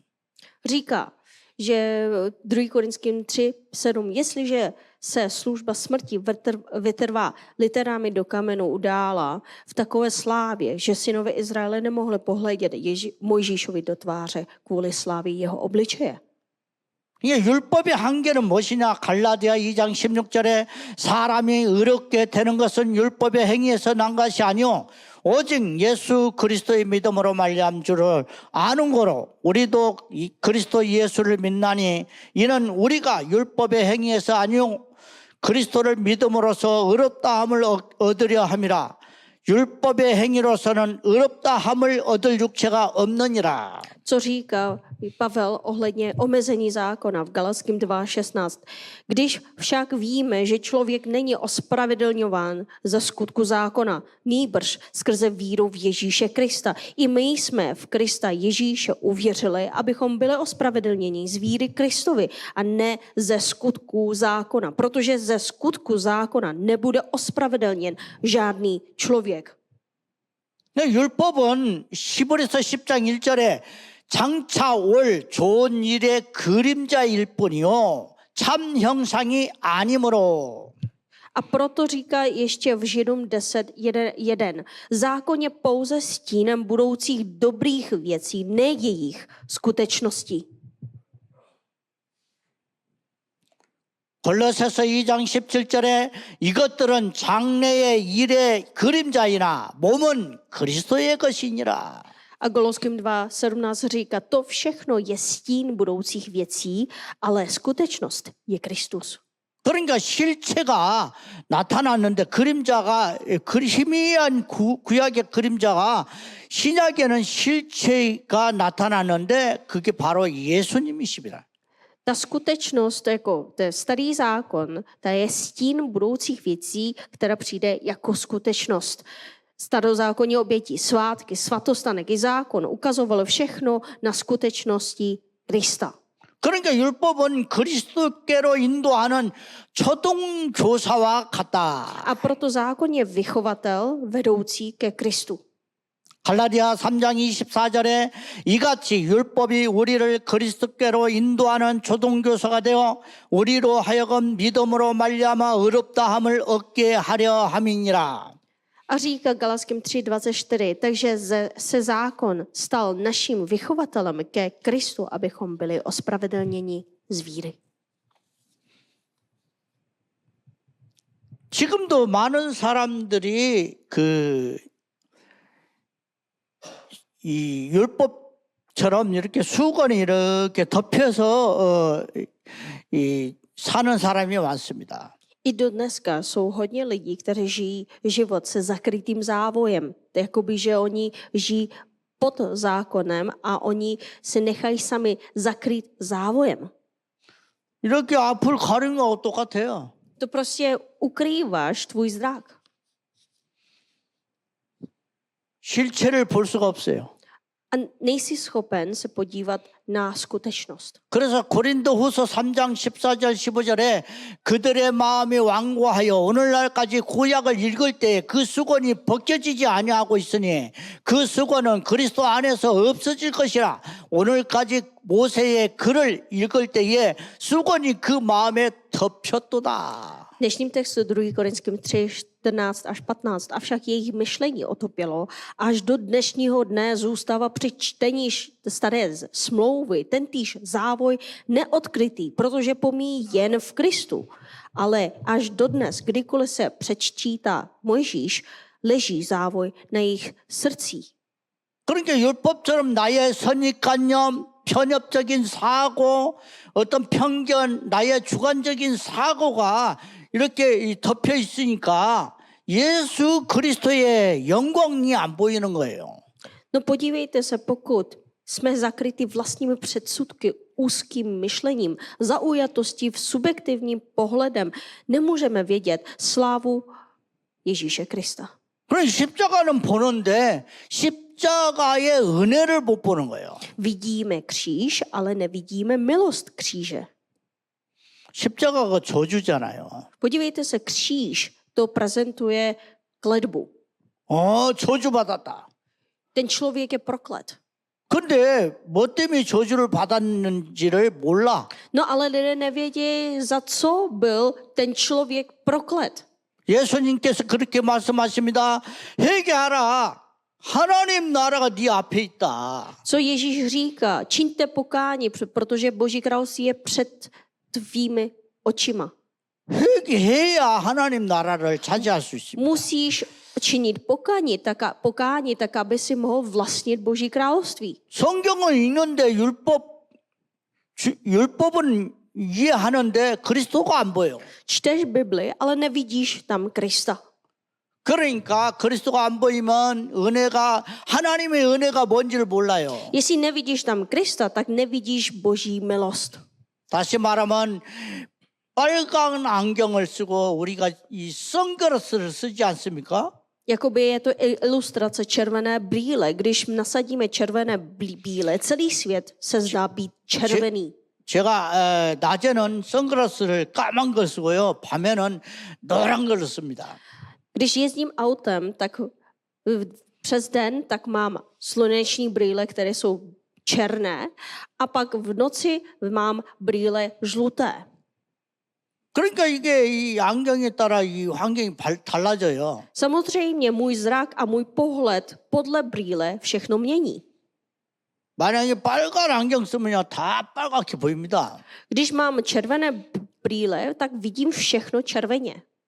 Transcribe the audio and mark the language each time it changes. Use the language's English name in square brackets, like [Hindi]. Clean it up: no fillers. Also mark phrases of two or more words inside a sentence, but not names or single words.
[Czech] Říká, že 2. Korinským 3:7, jestliže se služba smrti vytrvá literami do kamenu udála v takové slávě, že synové Izraele nemohli pohledět Mojžíšovi do tváře kvůli slávě jeho obličeje. [Korean] 이게 율법의 한계는 무엇이냐? 갈라디아 2장 16절에 사람이 의롭게 되는 것은 율법의 행위에서 난 것이 아니요 오직 예수 그리스도의 믿음으로 말미암은 줄을 아는 거로 우리도 이 그리스도 예수를 믿나니 이는 우리가 율법의 행위에서 아니요 그리스도를 믿음으로써 의롭다함을 얻으려 함이라. 율법의 행위로서는 의롭다함을 얻을 육체가 없느니라. [Czech] Co říká Pavel ohledně omezení zákona v Galatským 2:16. Když však víme, že člověk není ospravedlňován za skutku zákona, nýbrž skrze víru v Ježíše Krista. I my jsme v Krista Ježíše uvěřili, abychom byli ospravedlněni z víry Kristovi a ne ze skutku zákona, protože ze skutku zákona nebude ospravedlněn žádný člověk. [Korean] 율법은 히브리서 10장 1절에 장차 올 좋은 일의 그림자일 뿐이요 참 형상이 아니므로. [Czech] A proto říká ještě v Židům 10:1. Zákon je pouze stínem budoucích dobrých věcí, ne jejich skutečností. [Korean] 골로새서 2장 17절에 이것들은 장래의 일의 그림자이나 몸은 그리스도의 것이니라. [Czech] A Goloským 2:17 říká, to všechno je stín budoucích věcí, ale skutečnost je Kristus. [Korean] 그러니까 실체가 나타났는데 그림자가 희미한 구약의 그림자가 신약에는 실체가 나타났는데 그게 바로 예수님이십니다. [Czech] Ta skutečnost, jako ten starý zákon, ta je stín budoucích věcí, která přijde jako skutečnost. Starozákonní oběti, svátky, svatostanek i zákon ukazovalo všechno na skutečnosti Krista. [Korean] 그러니까 율법은 그리스도께로 인도하는 초등교사와 같다. [Czech] A proto zákon je vychovatel vedoucí ke Kristu. [Korean] 갈라디아 3장 24절에 이같이 율법이 우리를 그리스도께로 인도하는 초등교사가 되어 우리로 하여금 믿음으로 말미암아 의롭다함을 얻게 하려 함이니라. [Czech] A říká Galatským 3:24, takže se zákon stal naším vychovatelem ke Kristu, abychom byli ospravedlněni z víry. [Korean] 지금도 많은 사람들이 이 율법처럼 이렇게 수건이 이렇게 덮여서 사는 사람이 많습니다. [Czech] I do dneska jsou hodně lidí, kteří žijí život se zakrytým závojem. Jakoby, že oni žijí pod zákonem a oni se nechají sami zakrýt závojem. [Korean] 이렇게 앞을 가리는 거하고 똑같아요. [Czech] To prostě ukrýváš tvůj zrak. [Korean] 실체를 볼 수가 없어요. [Czech] A nejsi schopen se podívat na skutečnost. [Korean] 그래서 고린도후서 3장 14절 15절에 그들의 마음이 완고하여 오늘날까지 구약을 읽을 때 그 수건이 벗겨지지 아니하고 있으니 그 수건은 그리스도 안에서 없어질 것이라. 오늘까지 모세의 글을 읽을 때에 수건이 그 마음에 덮였도다. [Czech] V dnešním textu 2. Korinským 3:14-15, avšak jejich myšlení otopilo, až do dnešního dne zůstává při čtení staré smlouvy tentýž závoj neodkrytý, protože pomíjí jen v Kristu. Ale až dodnes, kdykoliv se přečítá Mojžíš, leží závoj na jejich srdcích. [Korean] 그러니까 율법처럼 나의 선입관념, 편협적인 사고, 어떤 편견, 나의 주관적인 사고가 이렇게 덮여 있으니까 예수 그리스도의 영광이 안 보이는 거예요. [Czech] No podívejte se, pokud jsme zakryti vlastními předsudky, úzkým myšlením, zaujatostí v subjektivním pohledem, nemůžeme vědět slávu Ježíše Krista. [Korean] 그러니까 십자가는 보는데 십자가의 은혜를 못 보는 거예요. [Czech] Vidíme kříž, ale nevidíme milost kříže. [Korean] 십자가가 저주잖아요. [Czech] Podívejte se, kříž to prezentuje kletbu. [Korean] 저주받았다. [Czech] Ten člověk je proklet. [Korean] 근데 뭐 때문에 저주를 받았는지를 몰라. [Czech] No ale lidé nevědí, za co byl ten člověk proklet. [Korean] 예수님께서 그렇게 말씀하십니다. 회개하라. 하나님 나라가 네 앞에 있다. [Czech] Co Ježíš říká? Čiňte pokání, protože Boží království je před tvými očima. [Korean] 회개해야 하나님 나라를 차지할 수 있습니다. [Czech] Musíš činit pokání, tak aby si mohl vlastnit Boží království. [Korean] 성경을 읽는데 율법은 이해하는데 그리스도가 안 보여. [Czech] Čteš Bibli, ale nevidíš tam Krista. [Korean] 그러니까 그리스도가 안 보이면 하나님의 은혜가 뭔지를 몰라요. [Czech] Jestli nevidíš tam Krista, tak nevidíš Boží milost. [Korean] 다시 말하면 빨간 안경을 쓰고 우리가 이 선글라스를 쓰지 않습니까? [Czech] Jakoby je to ilustrace červené brýle. Když nasadíme červené brýle, celý svět se zdá být červený. [Korean] 제가 낮에는 선글라스를 까만 걸 쓰고요. 밤에는 노란 걸 씁니다. [Czech] Když jezdím autem, tak přes den tak mám sluneční brýle, které jsou černé, a pak v noci mám brýle žluté. [Korean] 그러니까 이게 이 안경에 따라 이 환경이 달라져요. [Czech] Samozřejmě můj zrak a můj pohled podle brýle všechno mění. [Korean] 만약에 빨간 안경 쓰면요 다 빨갛게 보입니다. [Czech] Když mám červené brýle, tak vidím všechno červeně.